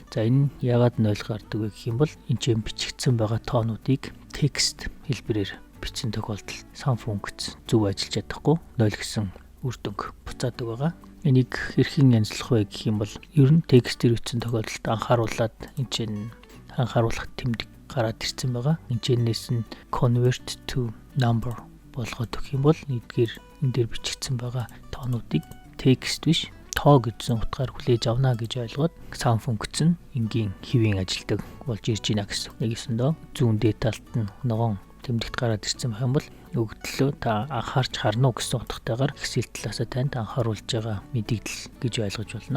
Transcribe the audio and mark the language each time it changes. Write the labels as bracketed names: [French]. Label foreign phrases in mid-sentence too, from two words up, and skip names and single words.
[Mongolian] За энэ яагаад 0 гардаг вэ гэх юм бол энэ чинь бичигдсэн байгаа тоонуудыг текст хэлбэрээр бичсэн тохиолдолд sum функц зөв ажиллаж чадахгүй 0 гэсэн үр дүнг буцаадаг байгаа. Энийг хэрхэн янзлах вэ гэх юм бол ер нь текстээр бичсэн тохиолдолд анхааруулад энэ чинь анхааруулах тэмдэг гараад ирсэн байгаа. Энэчнээс нь [English] convert to number [Mongolian] болгоод өгөх юм бол эдгээр энэ дээр бичигдсэн байгаа тоонуудыг текст биш тоо гэсэн утгаар хүлээж авна гэж ойлгоод sum функц нь энгийн хэвийн ажилдаг болж ирж байна гэсэн. Нэгсэндээ зүүн дээд талд нь ногоон тэмдэгт гараад ирсэн байх юм бол өгдлөө та анхаарч харна уу гэсэн утгатайгаар Excel талаасаа танд анхааруулж байгаа мэдээлэл гэж ойлгож болно.